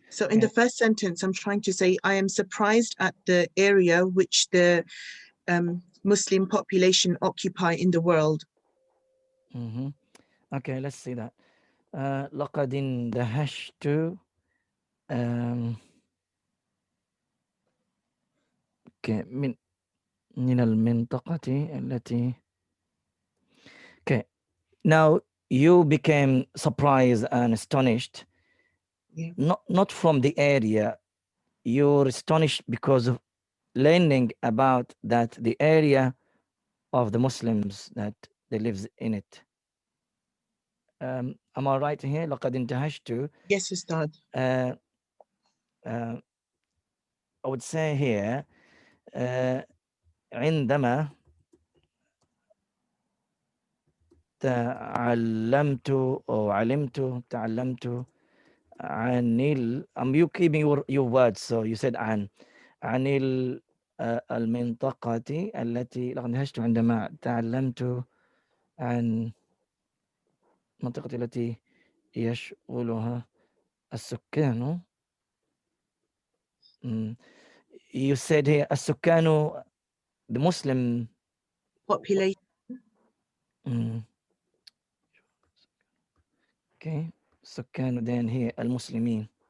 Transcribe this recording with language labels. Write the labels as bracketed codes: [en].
[en] So in the first sentence, I'm trying to say, I am surprised at the area which the Muslim population occupy in the world. Okay, let's see that. [ar] لقد اندهشت من المنطقة التي. [en] Okay, now you became surprised and astonished. Yeah. Not from the area. You're astonished because of learning about that the area of the Muslims that they live in it. Am I right here? لقد انتهجت. Yes, Ustad. [ar] I would say here عندما تعلمت أو علمت تعلمت عن you keeping your words, so you said عن المنطقة التي لقد انتهجت عندما تعلمت عن المنطقة التي يشغلها السكان. [en] You said here السكان, the Muslim Population. Okay, سكان, then here المسلمين.